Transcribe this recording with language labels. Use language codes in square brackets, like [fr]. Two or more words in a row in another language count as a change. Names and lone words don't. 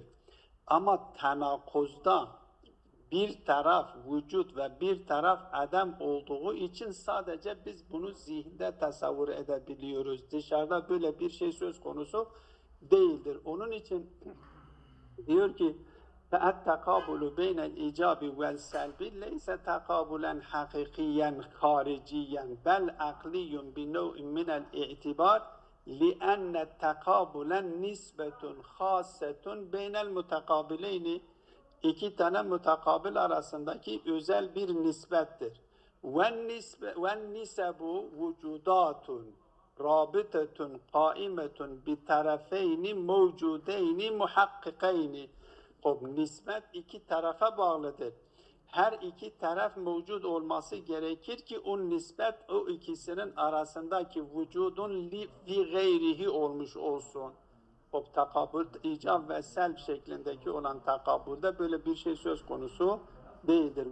[tr] Ama tenakuzda bir taraf vücut ve bir taraf adem olduğu için sadece biz bunu zihinde tasavvur edebiliyoruz. Dışarıda böyle bir şey söz konusu değildir. Onun için diyor ki [ar] فَاَتَّقَابُلُ بَيْنَ الْاِجَابِ وَالْسَلْبِ لَيْسَ تَقَابُلًا حَقِقِيًّا خَارِجِيًّا بَلْ عَقْلِيٌّ بِنَوْءٍ مِنَ الْاِعْتِبَارِ لِأَنَّ التَّقَابُلًا نِسْبَةٌ خَاصَّةٌ بَيْنَ الْمُتَقَابِلَيْنِ. [tr] İki tane mutakabil arasındaki özel bir nispettir. [ar] وَالنِّسَبُ وُجُودَاتٌ رَابِطَةٌ قَائِمَةٌ بِتَرَفَيْنِ مَوْجُودَيْنِ مُحَقِّقَيْنِ. [tr] O nispet iki tarafa bağlıdır. Her iki taraf mevcut olması gerekir ki o nispet o ikisinin arasındaki vücudun [ar] في غيره [tr] olmuş olsun. O takabül, icab ve selb şeklindeki olan takabülde böyle bir şey söz konusu değildir.